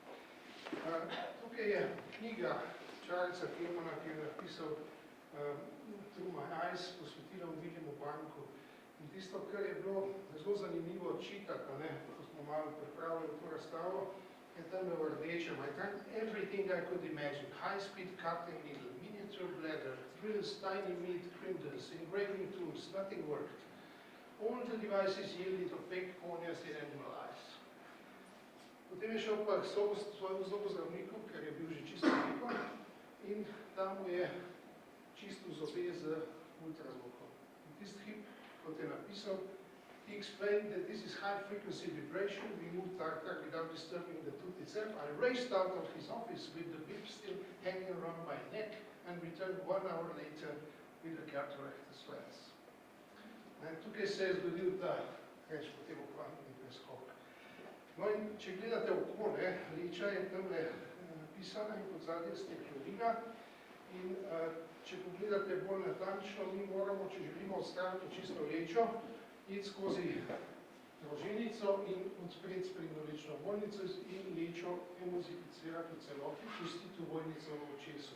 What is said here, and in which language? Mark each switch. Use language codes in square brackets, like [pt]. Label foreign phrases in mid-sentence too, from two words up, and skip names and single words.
[sl] Tukaj je knjiga Charlesa Kelmana, ki je napisal Through My Eyes, posvetila Williamu Banku. In tisto, kar je bilo zelo zanimivo čitati, ko smo malo pripravili to razstavo, je tam v rdečem. [en] I done everything I could imagine. High-speed cutting needle, miniature bladder, drills, tiny meat printers, engraving tools, nothing worked. All the devices yielded opaque corneas in animal eyes. [sl] Potem je šel pa k svojemu zobozdravniku, ker je bil že čisto lepo, in tam mu je čistil zobe z ultrazvokom. In tisti hip, kot je napisal, [en] he explained that this is high-frequency vibration, removed tartar without disturbing the tooth itself. I raced out of his office with the whip still hanging around my neck and returned 1 hour later with a cataractus lens. [sl] Tukaj se je zgodil ta, reč potem kvantni preskok. No in če gledate okole, leča je tamle napisana in pod zadnje steklina. In če pogledate bolj natančno, mi moramo, če želimo odstraniti čisto lečo, iti skozi roženico in odpreti sprednjolečno ovojnico in lečo emulsificirati v celoti, čistiti ovojnico v očesu.